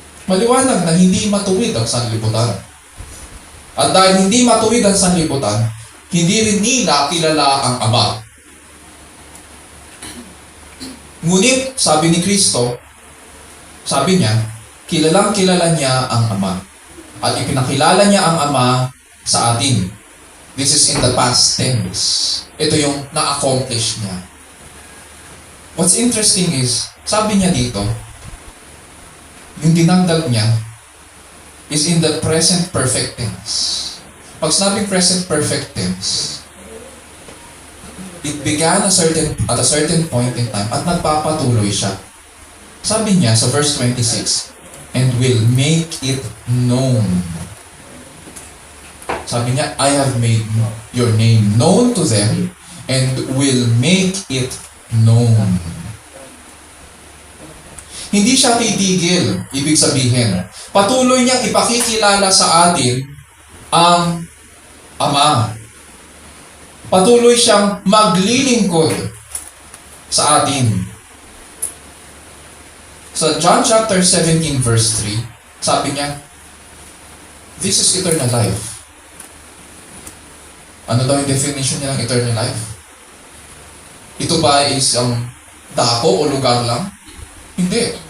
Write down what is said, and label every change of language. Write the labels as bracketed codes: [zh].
[tl] Maliwanag na hindi matuwid ang sanlibutan. At dahil hindi matuwid ang sanlibutan, hindi rin nila kilala ang Ama. Ngunit, sabi ni Kristo, sabi niya, kilalang-kilala niya ang Ama. At ipinakilala niya ang Ama sa atin. [en] This is in the past tense. [tl] Ito yung na-accomplish niya. [en] What's interesting is, [tl] sabi niya dito, yung dinagdag niya [en] is in the present perfect tense. [tl] Pag sinabing [en] present perfect tense, it began at a certain point in time [tl] at nagpapatuloy siya. Sabi niya sa verse 26, [en] and will make it known. [tl] Sabi niya, [en] I have made your name known to them and will make it known. [tl] Hindi siya titigil, ibig sabihin. Patuloy niyang ipakikilala sa atin ang Ama. Patuloy siyang maglilingkod sa atin. Sa John chapter 17 verse 3, sabi niya, [en] this is eternal life. [tl] Ano daw yung definition niya ng eternal life? Ito ba is dako o lugar lang? Hindi.